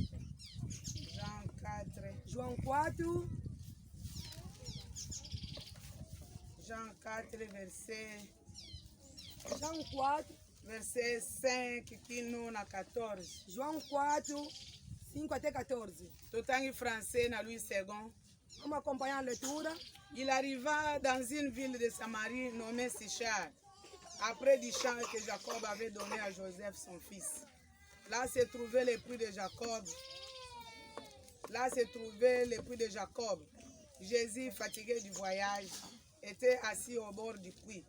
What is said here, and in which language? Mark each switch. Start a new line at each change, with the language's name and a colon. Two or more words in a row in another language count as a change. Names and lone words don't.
Portuguese: João 4,
French: verset 5 a 14.
Portuguese: João 4, 5 até 14.
French: Tout en français,
Portuguese: na Louis II. Vamos acompanhar a leitura.
French: Il arriva dans une ville de Samarie nommée Sichar, après du champ que Jacob avait donné à Joseph son fils. Là se trouvait le puits de Jacob. Jésus, fatigué du voyage, était assis au bord du puits.